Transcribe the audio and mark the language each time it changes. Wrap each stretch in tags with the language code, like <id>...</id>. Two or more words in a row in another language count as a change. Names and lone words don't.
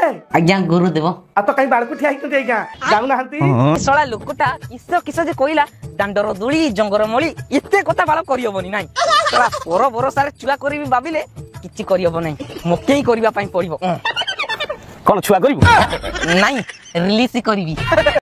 <or>ଆଜ୍ଞା ଗୁରୁଦେବ ଆଉ ତ କାଇଁ ବାଳକୁ ଠିଆ ହେଇଛନ୍ତି ଆଜ୍ଞା ଜାଣୁନାହାନ୍ତି ଶଳା ଲୋକଟା କିସ ଯେ କହିଲା ଦାଣ୍ଡର ଧୂଳି ଜଙ୍ଗର ମଳି ଏତେ କଥା ବାଳ କରିହବନି ନାଇଁ ଶଳା ପର ଭରସାରେ ଚୁଆ କରିବି ଭାବିଲେ କିଛି କରିହବ ନାହିଁ ମତେ ହିଁ କରିବା ପାଇଁ ପଡିବ କୋଉ ଛୁଆ କରିବୁ ନାଇଁ ରିଲିଜ କରିବି</or>